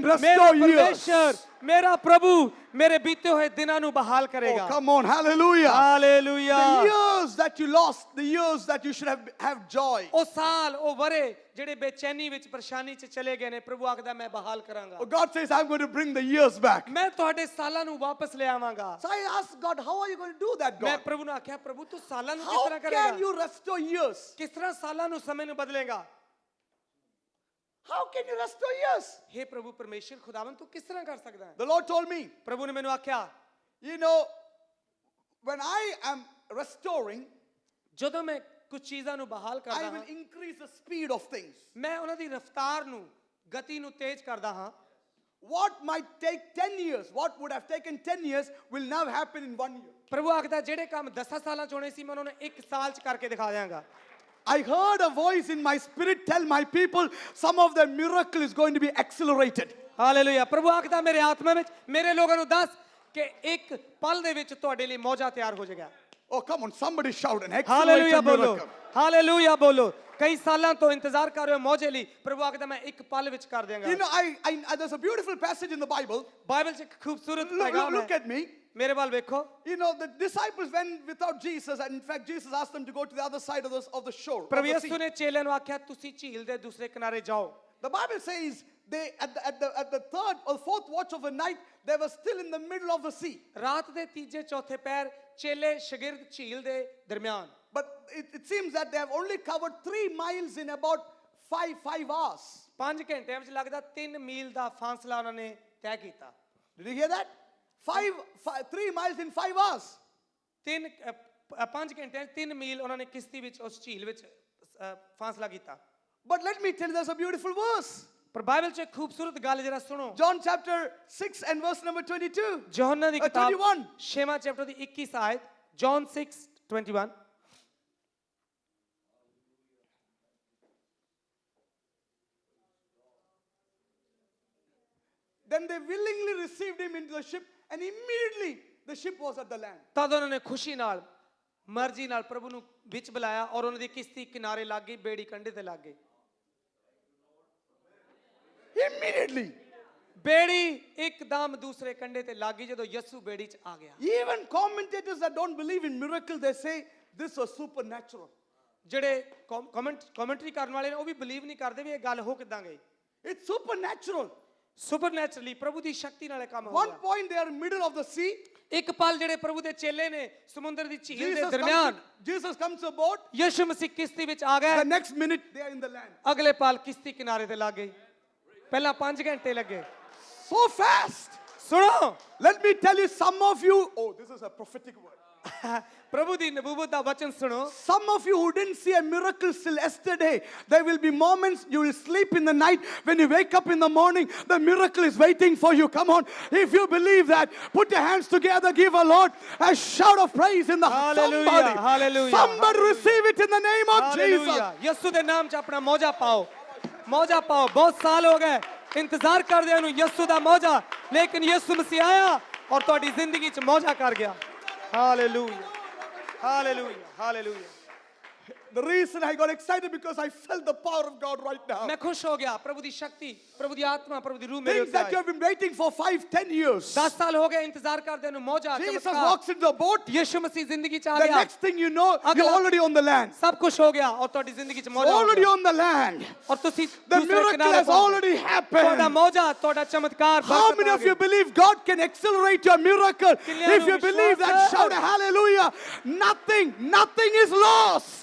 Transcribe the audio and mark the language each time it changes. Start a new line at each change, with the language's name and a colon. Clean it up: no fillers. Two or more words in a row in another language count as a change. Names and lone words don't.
Punjabi: ਮੇਰਾ
English: restore years.
Punjabi: ਪਰਮੇਸ਼ਰ ਮੇਰਾ ਪ੍ਰਭੂ ਮੇਰੇ ਬੀਤੇ ਹੋਏ ਦਿਨਾਂ ਨੂੰ ਬਹਾਲ
English: Oh,
Punjabi: ਕਰੇਗਾ
English: come on, hallelujah.
Punjabi: ਹਾਲੇਲੂਇਆ
English: The years that you lost, the years that you should have joy.
Punjabi: ਉਹ ਸਾਲ ਉਹ ਵਰੇ ਜਿਹੜੇ ਬੇਚੈਨੀ ਵਿੱਚ ਪਰੇਸ਼ਾਨੀ 'ਚ ਚਲੇ ਗਏ ਨੇ ਪ੍ਰਭੂ ਆਖਦਾ ਮੈਂ ਬਹਾਲ ਕਰਾਂਗਾ
English: Oh, God says, I'm going to bring the years back.
Punjabi: ਮੈਂ ਤੁਹਾਡੇ ਸਾਲਾਂ ਨੂੰ ਵਾਪਸ ਲੈ ਆਵਾਂਗਾ
English: So I asked God, how are you going to do that,
Punjabi: ਮੈਂ
English: God?
Punjabi: ਪ੍ਰਭੂ ਨੂੰ ਆਖਿਆ ਪ੍ਰਭੂ ਤੂੰ ਸਾਲਾਂ ਨੂੰ ਕਿਸ
English: How
Punjabi: ਤਰ੍ਹਾਂ
English: can
Punjabi: ਕਰੇਗਾ
English: you restore years?
Punjabi: ਕਿਸ ਤਰ੍ਹਾਂ ਸਾਲਾਂ ਨੂੰ ਸਮੇਂ ਨੂੰ ਬਦਲੇਗਾ
English: How can you restore years?
Punjabi: हे ਪ੍ਰਭੂ ਪਰਮੇਸ਼ਰ ਖੁਦਾਵੰਦ ਤੂੰ ਕਿਸ ਤਰ੍ਹਾਂ ਕਰ ਸਕਦਾ ਹੈ
English: The Lord told me,
Punjabi: ਪ੍ਰਭੂ ਨੇ ਮੈਨੂੰ ਆਖਿਆ
English: you know, when I am restoring,
Punjabi: ਜਦੋਂ ਮੈਂ ਕੁਝ ਚੀਜ਼ਾਂ ਨੂੰ ਬਹਾਲ ਕਰਦਾ
English: I
Punjabi: ਹਾਂ
English: will increase the speed of things.
Punjabi: ਮੈਂ ਉਹਨਾਂ ਦੀ ਰਫ਼ਤਾਰ ਨੂੰ ਗਤੀ ਨੂੰ ਤੇਜ਼ ਕਰਦਾ ਹਾਂ
English: What might take 10 years, what would have taken 10 years, will now happen in 1 year.
Punjabi: ਪ੍ਰਭੂ ਆਖਦਾ ਜਿਹੜੇ ਕੰਮ 10 ਸਾਲਾਂ ਚ ਹੋਣੇ ਸੀ ਮੈਂ ਉਹਨਾਂ ਨੂੰ 1 ਸਾਲ ਚ ਕਰਕੇ ਦਿਖਾ ਦਿਆਂਗਾ
English: I heard a voice in my spirit tell my people some of their miracle is going to be accelerated.
Punjabi: ਹਾਲੇਲੂਇਆ ਪ੍ਰਭੂ ਆਖਦਾ ਮੇਰੇ ਆਤਮਾ ਵਿੱਚ ਮੇਰੇ ਲੋਕਾਂ ਨੂੰ ਦੱਸ ਕਿ ਇੱਕ ਪਲ ਦੇ ਵਿੱਚ ਤੁਹਾਡੇ ਲਈ ਮੌਜਾ ਤਿਆਰ ਹੋ ਜਾਏਗਾ
English: Oh, come on, somebody shout an
Punjabi: ਹਾਲੇਲੂਇਆ
English: accelerated
Punjabi: ਬੋਲੋ
English: miracle.
Punjabi: ਹਾਲੇਲੂਇਆ ਬੋਲੋ ਕਈ ਸਾਲਾਂ ਤੋਂ ਇੰਤਜ਼ਾਰ ਕਰ ਰਹੇ ਹੋ ਮੌਜੇ ਲਈ ਪ੍ਰਭੂ ਆਖਦਾ ਮੈਂ ਇੱਕ ਪਲ ਵਿੱਚ ਕਰ ਦਿਆਂਗਾ
English: You know, there's a beautiful passage in the Bible.
Punjabi: ਬਾਈਬਲ ਚ ਇੱਕ ਖੂਬਸੂਰਤ
English: Look,
Punjabi: ਪੈਗਾਮ
English: look
Punjabi: ਹੈ
English: at me.
Punjabi: ਮੇਰੇ ਵੱਲ ਵੇਖੋ
English: You know, the disciples went without Jesus, and in fact, Jesus asked them to go to the other side of the shore. Of
Punjabi: ਪ੍ਰਭੂ
English: the sea.
Punjabi: ਯਿਸੂ ਨੇ ਚੇਲਿਆਂ ਨੂੰ ਆਖਿਆ ਤੁਸੀਂ ਝੀਲ ਦੇ ਦੂਸਰੇ ਕਿਨਾਰੇ ਜਾਓ
English: The Bible says they at the third or fourth watch of the night, they were still in the middle of the sea.
Punjabi: ਰਾਤ ਦੇ ਤੀਜੇ ਚੌਥੇ ਪਹਿਰ ਚੇਲੇ ਸ਼ਾਗਿਰਦ ਝੀਲ ਦੇ ਦਰਮਿਆਨ
English: But it seems that they have only covered 3 miles in about 5 hours.
Punjabi: 5 ਘੰਟਿਆਂ ਵਿੱਚ ਲੱਗਦਾ 3 ਮੀਲ ਦਾ ਫਾਸਲਾ ਉਹਨਾਂ ਨੇ ਤੈਅ ਕੀਤਾ
English: Did you hear that? 3 miles in 5 hours.
Punjabi: 5 ਘੰਟਿਆਂ 'ਚ 3 ਮੀਲ ਉਹਨਾਂ ਨੇ ਕਿਸ਼ਤੀ ਵਿੱਚ ਉਸ ਝੀਲ ਵਿੱਚ ਫਾਸਲਾ ਕੀਤਾ
English: But let me tell you, there's a beautiful verse.
Punjabi: ਪਰ ਬਾਈਬਲ 'ਚ ਇੱਕ ਖੂਬਸੂਰਤ ਗੱਲ ਜਰਾ ਸੁਣੋ
English: John chapter 6 and verse number 22.
Punjabi: ਯੋਹੰਨਾ ਦੀ ਕਿਤਾਬ 21. 6ਵਾਂ ਚੈਪਟਰ ਦੀ 21 ਆਇਤ ਜੌਨ 6:21
English: Then they willingly received him into the ship, and immediately the ship was at the land.
Punjabi: ਤਦ ਉਹਨਾਂ ਨੇ ਖੁਸ਼ੀ ਨਾਲ ਮਰਜ਼ੀ ਨਾਲ ਪ੍ਰਭੂ ਨੂੰ ਵਿੱਚ ਬੁਲਾਇਆ ਔਰ ਉਹਨਾਂ ਦੀ ਕਿਸ਼ਤੀ ਕਿਨਾਰੇ ਲੱਗ ਗਈ ਬੇੜੀ ਕੰਢੇ ਤੇ ਲੱਗ ਗਈ
English: Immediately.
Punjabi: ਬੇੜੀ ਇੱਕਦਮ ਦੂਸਰੇ ਕੰਢੇ ਤੇ ਲੱਗ ਗਈ ਜਦੋਂ ਯਿਸੂ ਬੇੜੀ 'ਚ ਆ ਗਿਆ
English: Even commentators that don't believe in miracles, they say this was supernatural.
Punjabi: ਜਿਹੜੇ ਕਮੈਂਟਰੀ ਕਰਨ ਵਾਲੇ ਨੇ ਉਹ ਵੀ ਬਲੀਵ ਨਹੀਂ ਕਰਦੇ ਵੀ ਇਹ ਗੱਲ ਹੋ ਕਿਦਾਂ ਗਈ
English: It's supernatural.
Punjabi: ਸੁਪਰਨੈਚੁਰਲੀ ਪ੍ਰਭੂ ਦੀ ਸ਼ਕਤੀ ਨਾਲ ਇਹ ਕੰਮ ਹੋ
English: One
Punjabi: ਗਿਆ
English: point they are in middle of the sea.
Punjabi: ਇੱਕ ਪਲ ਜਿਹੜੇ ਪ੍ਰਭੂ ਦੇ ਚੇਲੇ ਨੇ ਸਮੁੰਦਰ ਦੀ ਝੀਲ ਦੇ Jesus ਦਰਮਿਆਨ
English: comes to a boat.
Punjabi: ਯਿਸੂ ਮਸੀਹ ਕਿਸ਼ਤੀ ਵਿੱਚ ਆ ਗਏ
English: The next minute they are in the land.
Punjabi: ਅਗਲੇ ਪਲ ਕਿਸ਼ਤੀ ਕਿਨਾਰੇ ਤੇ ਲੱਗ ਗਈ ਪਹਿਲਾਂ 5 ਘੰਟੇ ਲੱਗੇ
English: So fast.
Punjabi: ਸੁਣੋ
English: Let me tell you, some of you, oh, this is a prophetic word.
Punjabi: ਪ੍ਰਭੂ ਦੀ ਨਬੂਵਤ ਦਾ ਵਚਨ ਸੁਣੋ
English: Some of you who didn't see a miracle still yesterday, there will be moments you will sleep in the night. When you wake up in the morning, the miracle is waiting for you. Come on. If you believe that, put your hands together, give a Lord a shout of praise in the Hallelujah, somebody. hallelujah, Somebody receive it in the name of Jesus.
Punjabi: ਹਾਲੇਲੂਇਆ ਯਿਸੂ ਦੇ ਨਾਮ 'ਚ ਆਪਣਾ ਮੌਜਾ ਪਾਓ ਬਹੁਤ ਸਾਲ ਹੋ ਗਏ ਇੰਤਜ਼ਾਰ ਕਰਦੇ ਨੂੰ ਯਿਸੂ ਦਾ ਮੌਜਾ ਲੇਕਿਨ ਯਿਸੂ ਮਸੀਹ ਆਇਆ ਔਰ ਤੁਹਾਡੀ ਜ਼ਿੰਦਗੀ 'ਚ ਮੌਜਾ ਕਰ ਗਿਆ ਹਾਲੇਲੂਇਆ
English: The reason I got excited because I felt the power of God right now.
Punjabi: ਮੈਂ ਖੁਸ਼ ਹੋ ਗਿਆ ਪ੍ਰਭੂ ਦੀ ਸ਼ਕਤੀ ਪ੍ਰਭੂ ਦੀ ਆਤਮਾ ਪ੍ਰਭੂ ਦੀ ਰੂਹ ਮੇਰੇ
English: Things
Punjabi: ਉੱਤੇ
English: that you
Punjabi: ਆਈ
English: have been waiting for 5-10 years.
Punjabi: 10 ਸਾਲ ਹੋ ਗਏ ਇੰਤਜ਼ਾਰ ਕਰਦੇ ਨੂੰ ਮੌਜਾ Jesus ਚਮਤਕਾਰ
English: walks into the boat.
Punjabi: ਯਿਸੂ ਮਸੀਹ ਜ਼ਿੰਦਗੀ 'ਚ ਆ
English: The
Punjabi: ਗਿਆ
English: next thing you know, you're
Punjabi: ਅਗਲਾ-
English: already on the land.
Punjabi: ਸਭ ਕੁਝ ਹੋ ਗਿਆ ਔਰ ਤੁਹਾਡੀ ਜ਼ਿੰਦਗੀ 'ਚ ਮੌਜਾ ਹੋ
English: Already
Punjabi: ਗਿਆ
English: on the land.
Punjabi: ਔਰ ਤੁਸੀਂ
English: The
Punjabi: ਦੂਸਰੇ
English: miracle
Punjabi: ਕਿਨਾਰੇ
English: has
Punjabi: ਪਹੁੰਚ
English: already
Punjabi: ਗਏ।
English: happened.
Punjabi: ਤੁਹਾਡਾ ਮੌਜਾ ਤੁਹਾਡਾ ਚਮਤਕਾਰ
English: How
Punjabi: ਬਰਕਤ
English: many
Punjabi: ਆ
English: of you
Punjabi: ਗਈ।
English: believe God can accelerate your miracle?
Punjabi: ਕਿੰਨਿਆਂ
English: If
Punjabi: ਨੂੰ
English: you believe that,
Punjabi: ਵਿਸ਼ਵਾਸ ਹੈ?
English: shout a hallelujah. Nothing is lost.